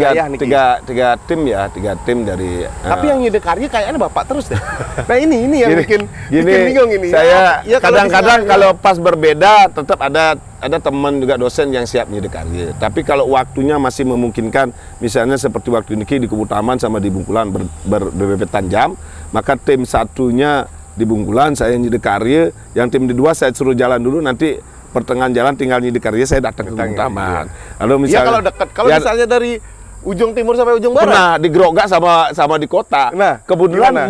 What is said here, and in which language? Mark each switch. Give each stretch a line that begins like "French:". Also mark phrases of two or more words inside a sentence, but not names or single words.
Indonesian: tiga tim ya, 3 tim dari. Tapi yang ngide karya kayaknya Bapak terus deh. Nah ini yang bikin bingung ini. Saya ya, kadang-kadang kalau pas berbeda tetap ada teman juga dosen yang siap ngide karya. Tapi kalau waktunya masih memungkinkan, misalnya seperti waktu ini di Kubu Taman sama di Bungkulan berbebetan jam, maka tim satunya di Bungkulan saya ngide karya, yang tim kedua saya suruh jalan dulu, nanti pertengahan jalan tinggal ngide karya saya datang ke Kubu Taman. Lalu misalnya kalau dekat, kalau misalnya dari ujung timur sampai ujung barat. Pernah di Grogak sama di kota. Nah, kebetulan